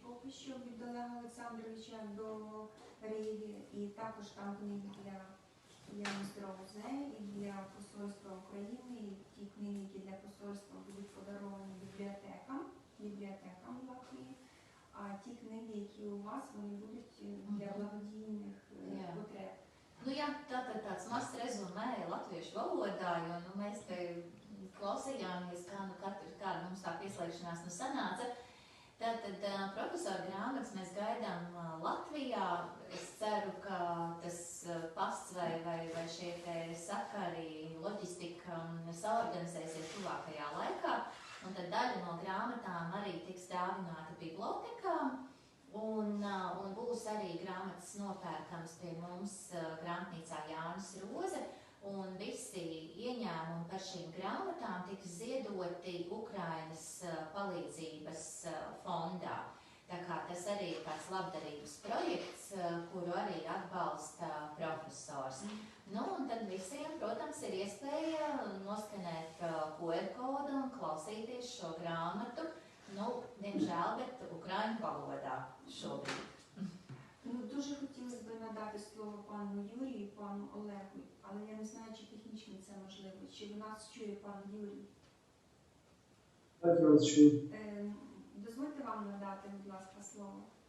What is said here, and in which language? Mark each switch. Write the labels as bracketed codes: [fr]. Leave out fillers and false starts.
[uk] що від Олега Олександровича до Риги, і також там книги для JàNIS ROZE і для Посольства України, і ті книги, які для посольства будуть подаровані бібліотекам Латвії, а ті книги, які у вас, вони будуть для благодійних потреб. [lv] Nu, jā, tātad tāds mazs rezumē latviešu valodā, jo mēs te klausījāmies, kāda mums tā pieslēgšanās sanāca. Tātad profesora grāmatas mēs gaidām Latvijā. Es ceru, ka tas pasts vai šie te sakari, loģistika saorganizēsies tuvākajā laikā. Un tad daļa no grāmatām arī tiks dāvināta bibliotekām. Un būs arī grāmatas nopērkams pie mums grāmatnīcā JàNIS ROZE. Un visi ieņēmumi par šīm grāmatām tiks ziedoti Ukrainas palīdzības fondā. Tā kā tas arī ir tāds labdarības projekts, kuru arī atbalsta profesors. Nu, un tad visiem, protams, ir iespēja noskanēt QR kodu un klausīties šo grāmatu. Nu, diemžēl, bet ukraiņu valodā šobrīd. [uk] Ну, дуже хотілося б надати слово пану Юрію і пану Олегу, але я не знаю, чи технічно це можливо. Чи ви нас чує пан Юрій? Так, я вас чую. Дозвольте вам надати, будь ласка, слово.